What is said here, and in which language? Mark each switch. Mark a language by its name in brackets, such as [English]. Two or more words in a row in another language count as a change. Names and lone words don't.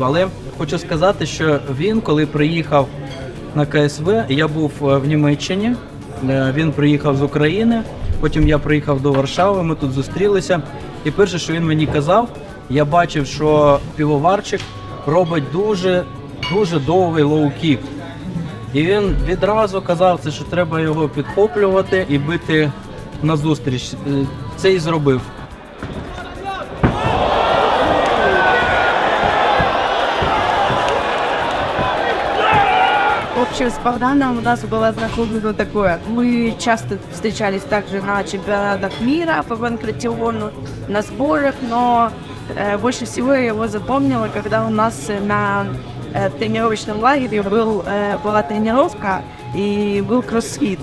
[Ukrainian] Але хочу сказати, що він, коли приїхав на КСВ, я був в Німеччині, він приїхав з України, потім я приїхав до Варшави, ми тут зустрілися. І перше, що він мені казав, я бачив, що півоварчик робить дуже довгий лоу-кік. І він відразу казав, що треба його підхоплювати і бити назустріч. Це і зробив. [Russian] В общем, с Богданом у нас было знакомство такое. Мы часто встречались также на чемпионатах мира по панкратиону, на сборах, но больше всего я его запомнила, когда у нас на тренировочном лагере была тренировка и был кроссфит.